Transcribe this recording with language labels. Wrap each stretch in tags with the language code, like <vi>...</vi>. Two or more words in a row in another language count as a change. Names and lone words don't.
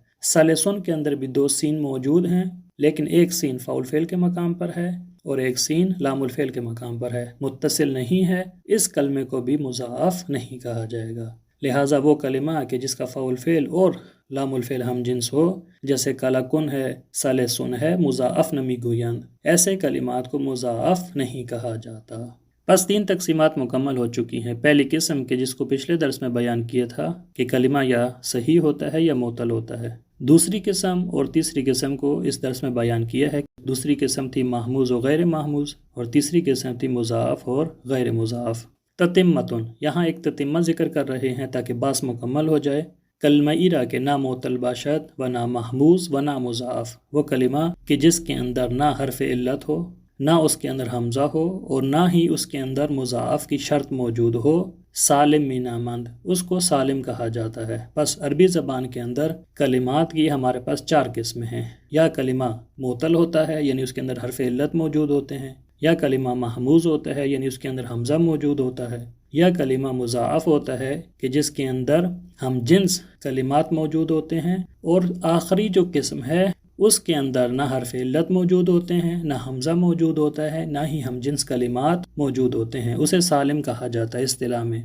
<ur>سلسن کے اندر بھی 2 سین موجود ہیں، لیکن ایک سین فاعل فعل کے مقام پر ہے اور ایک سین لام الفعل کے مقام پر ہے، متصل نہیں ہے، اس کلمے کو بھی مضاعف نہیں کہا جائے گا۔ لہٰذا وہ کلمہ کہ جس کا فاعل فعل اور لام الفعل ہم جنس ہو، جیسے کلکن ہے، سلسن ہے،</ur> <fa>مضاعف نمی گویند،</fa> <ur>ایسے کلمات کو مضاعف نہیں کہا جاتا۔ بس 3 تقسیمات مکمل ہو چکی ہیں۔ پہلی قسم کے جس کو پچھلے درس میں بیان کیا تھا کہ کلمہ یا صحیح ہوتا ہے یا معطل ہوتا ہے۔ دوسری قسم اور تیسری قسم کو اس درس میں بیان کیا ہے۔ دوسری قسم تھی محموز و غیر محموز، اور تیسری قسم تھی مضاعف اور غیر مضاعف۔ تتمتن، یہاں ایک تتمہ ذکر کر رہے ہیں تاکہ بحث مکمل ہو جائے۔</ur> <fa>کلمہ را کے نہ معطل باشد و نہ محموز و نہ مضاعف،</fa> <ur>وہ کلمہ کہ جس کے اندر نہ حرف علت ہو، نہ اس کے اندر حمزہ ہو، اور نہ ہی اس کے اندر مضاعف کی شرط موجود ہو،</ur> <fa>سالم مینامند،</fa> <ur>اس کو سالم کہا جاتا ہے۔ پس عربی زبان کے اندر کلمات کی ہمارے پاس 4 قسمیں ہیں، یا کلمہ معطل ہوتا ہے یعنی اس کے اندر حرف علت موجود ہوتے ہیں، یا کلمہ محموز ہوتا ہے یعنی اس کے اندر حمزہ موجود ہوتا ہے، یا کلمہ مضاعف ہوتا ہے کہ جس کے اندر ہم جنس کلمات موجود ہوتے ہیں، اور آخری جو قسم ہے اس کے اندر نہ حرف علت موجود ہوتے ہیں، نہ حمزہ موجود ہوتا ہے، نہ ہی ہم جنس کلمات موجود ہوتے ہیں، اسے سالم کہا جاتا ہے اصطلاح میں۔</ur>